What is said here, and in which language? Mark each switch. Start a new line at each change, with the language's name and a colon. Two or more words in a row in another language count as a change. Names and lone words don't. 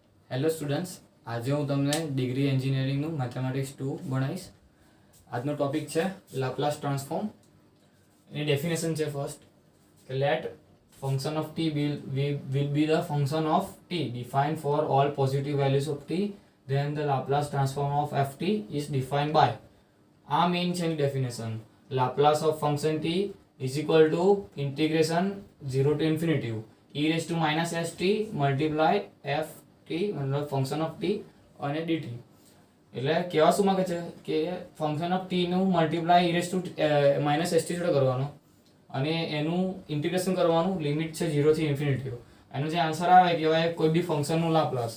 Gujarati: હેલો સ્ટુડન્ટ્સ, આજે હું તમને ડિગ્રી એન્જિનિયરિંગનું મેથેમેટિક્સ 2 ભણાવીશ. આજનો ટોપિક છે
English: Laplace transform.
Gujarati: એની ડેફિનેશન છે ફર્સ્ટ કે
English: let function of t will be the function of t defined for all positive values of t, then the Laplace transform of ft is defined by.
Gujarati: આ મેઇન છે એની ડેફિનેશન.
English: Laplace of function t is equal to integration 0 to infinity e raised to minus st multiply f મતલબ function of t અને ડીટી.
Gujarati: એટલે કેવા શું માંગે છે કે
English: function of t
Gujarati: નું મલ્ટીપ્લાય
English: e raise to minus st
Gujarati: જોડે કરવાનું અને એનું ઇન્ટિગ્રેશન કરવાનું. લિમિટ છે 0 થી ઇન્ફિનિટી. એનો જે આન્સર આવે કહેવાય કોઈ બી ફંક્શનનું લાપ્લાસ.